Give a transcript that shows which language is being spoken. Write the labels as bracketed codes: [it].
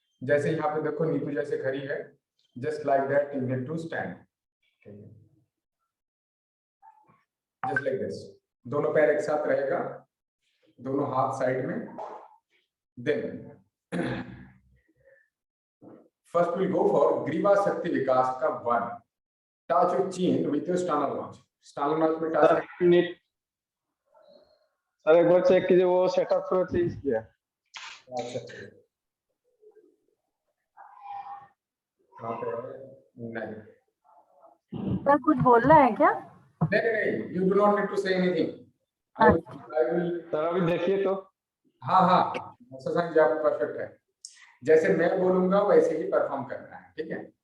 [hi] जैसे यहाँ पे देखो नीतू जैसे खड़ी है, [en] Just like that you need to stand, just like this. [hi] दोनों पैर एक साथ रहेगा, दोनों हाथ साइड में। [en] Then first will go for ग्रीवा शक्ति विकास का 1। Touch your chin with your sternal notch। [hi] sternal notch में टच। सर एक बार चेक कीजिए वो सेटअप थोड़ा चेंज किया। नहीं सर कुछ बोल रहा है क्या? नहीं, [en] you do not need to say anything। I will [hi] sir अभी देखिए तो। हाँ शशांक जी आप परफेक्ट है, जैसे मैं बोलूंगा वैसे ही परफॉर्म करना है, ठीक है।